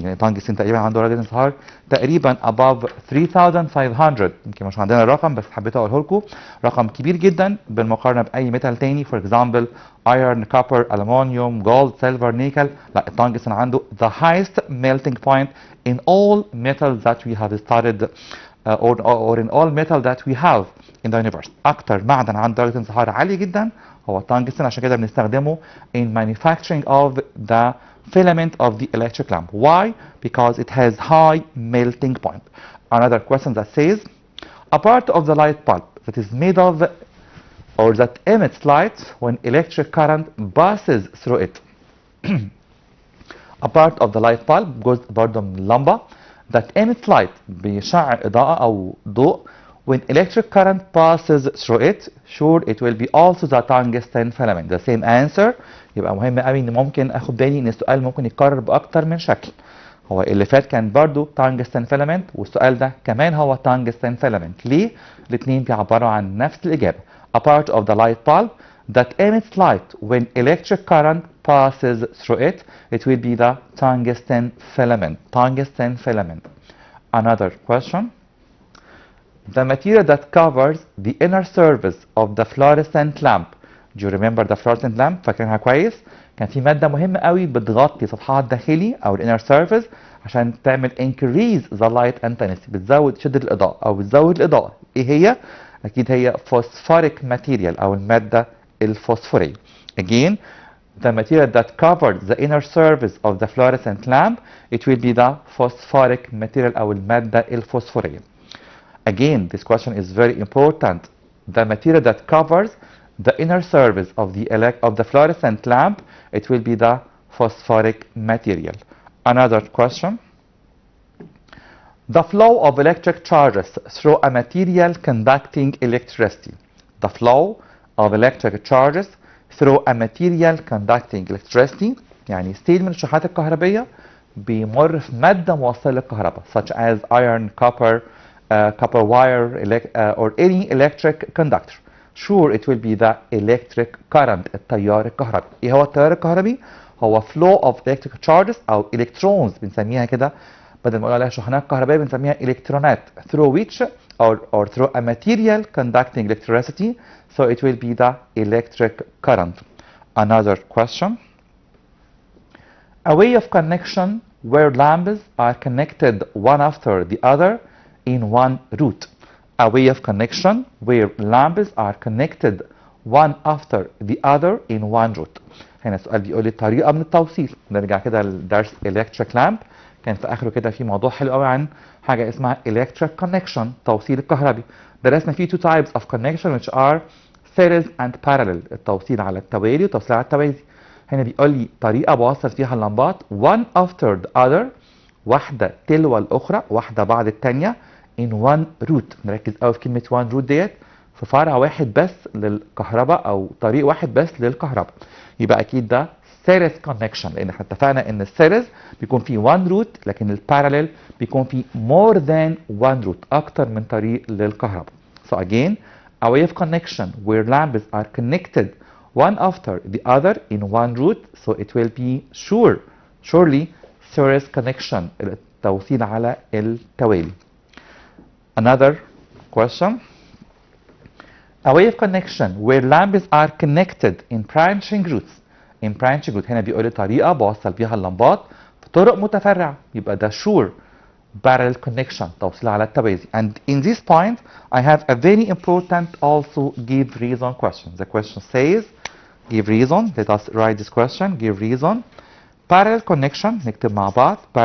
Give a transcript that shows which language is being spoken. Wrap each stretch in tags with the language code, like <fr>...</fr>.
<ar>يعني التانجستين تقريبا عنده درجة انصهار تقريبا</ar> <en>above 3500،</en> <ar>يمكن مش عندنا الرقم بس حبيت أقوله لكم، رقم كبير جدا بالمقارنة بأي ميتال تاني.</ar> <en>For example iron, copper, aluminum, gold, silver, nickel.</en> <ar>لا، التانجستين عنده</ar> <en>the highest melting point in all metals that we have studied or in all metal that we have in the universe.</en> <ar>أكتر معدن عنده درجة انصهار عالية جدا هو التانجستين، عشان كده بنستخدمه</ar> <en>in manufacturing of the filament of the electric lamp. Why? Because it has high melting point. Another question that says a part of the light bulb that is made of or that emits light when electric current passes through it. A part of the light bulb،</en> <ar>جزء برضه من اللمبة</ar> <en>that emits light،</en> <ar>بيشع إضاءة أو ضوء</ar> <en>when electric current passes through it. Sure it will be also the tungsten filament. The same answer.</en> <ar>يبقى مهم قوي ان ممكن اخد بالي ان السؤال ممكن يتكرر باكتر من شكل. هو اللي فات كان برضو tungsten filament والسؤال ده كمان هو tungsten filament. ليه؟ الاثنين بيعبروا عن نفس الإجابة.</ar> <en>A part of the light bulb that emits light when electric current passes through it. It will be the tungsten filament. Tungsten filament. Another question. The material that covers the inner surface of the fluorescent lamp. Do you remember the fluorescent lamp؟</en> <ar>فاكرينها كويس؟ كان في مادة مهمة قوي بتغطي سطحها الداخلي أو inner surface عشان تعمل</ar> <en>increase the light intensity،</en> <ar>بتزود شدة الإضاءة أو بتزود الإضاءة. إيه هي؟ أكيد هي phosphoric material أو المادة الفوسفورية.</ar> <en>Again, the material that covers the inner surface of the fluorescent lamp, it will be the phosphoric material</en> <ar>أو المادة الفوسفورية.</ar> <en>Again, this question is very important. The material that covers the inner surface of the fluorescent lamp, it will be the phosphoric material. Another question. The flow of electric charges through a material conducting electricity. The flow of electric charges through a material conducting electricity،</en> <ar>يعني ستيل من الشحنات الكهربية بيمر في مادة موصلة للكهرباء</ar> <en>such as iron, copper, copper wire, or any electric conductor. Sure it will be the electric current،</en> <ar>التيار الكهربي. ايه هو التيار الكهربي؟ هو</ar> <en>flow of electric charges</en> <ar>او electrons بنسميها كده، بدل ما نقول عليها شحنات كهربائية بنسميها الكترونات،</ar> <en>through which or through a material conducting electricity. So it will be the electric current. Another question. A way of connection where lamps are connected one after the other in one route. A way of connection where lamps are connected one after the other in one route.</en> <ar>هنا السؤال بيقول لي طريقة من التوصيل. نرجع كده لدرس electric lamp، كان في آخره كده في موضوع حلو قوي عن حاجة اسمها electric connection، توصيل الكهربي. درسنا فيه</ar> <en>two types of connection which are series and parallel،</en> <ar>التوصيل على التوالي والتوصيل على التوازي. هنا بيقول لي طريقة بوصل فيها اللمبات</ar> <en>one after the other،</en> <ar>واحدة تلو الأخرى، واحدة بعد التانية</ar> <en>in one route.</en> <ar>نركز قوي في كلمة one route ديت، في فرع واحد بس للكهرباء أو طريق واحد بس للكهرباء. يبقى أكيد ده series connection، لأن احنا اتفقنا إن السيريز بيكون فيه one route، لكن الباراليل بيكون فيه</ar> <en>more than one route،</en> <ar>أكتر من طريق للكهرباء.</ar> <en>So again, a way of connection where lamps are connected one after the other in one route. So it will be surely series connection،</en> <ar>توصيل على التوالي.</ar> <en>Another question. A wave connection where lamps are connected in branching routes. In branching route</en> <ar>هنا بيقول لي طريقة بوصل بيها اللمبات في طرق متفرعة، يبقى ده sure parallel connection توصيل على التوازي.</ar> <en>And in this point I have a very important also give reason question. The question says give reason. Let us write this question. Give reason.</en> <ar>Parallel connection نكتب مع بعض.</ar>